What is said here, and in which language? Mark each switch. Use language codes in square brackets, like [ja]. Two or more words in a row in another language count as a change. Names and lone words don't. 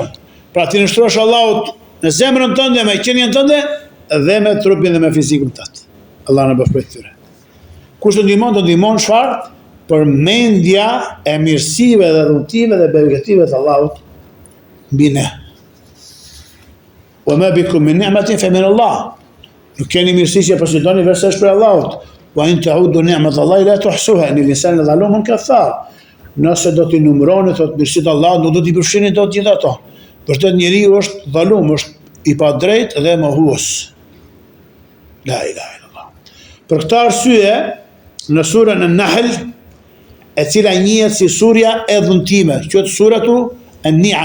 [sq] Pra ti nështrosh Allahut në zemrën tënde, me qenien tënde dhe me trupin dhe me fizikun tënd. Allah na bëf prej tyre. Kush të ndihmon çfarë? Përmendja e mirësive dhe dhuntive dhe begative të Allahut mbi ne. [ar] وما بكم من نعمة فمن الله. [sq] Nuk keni mirësi që posëdoni veç është për Allahut. [ar] وإن تعدوا نعمة الله لا تحصوها إن الإنسان لظلوم كفار. [sq] Nëse do t'i numëroni thot mirësitë të Allahut, nuk do t'i përfshini dot gjithë ato. Vërtet njeriu është dhalum, është i padrejtë dhe mohues. [ar] لا إله إلا الله. [sq] Për këtë arsye, në surën An-Nahl, e cila njihet si surja e dhuntimeve, quhet suratu An-Ni'am.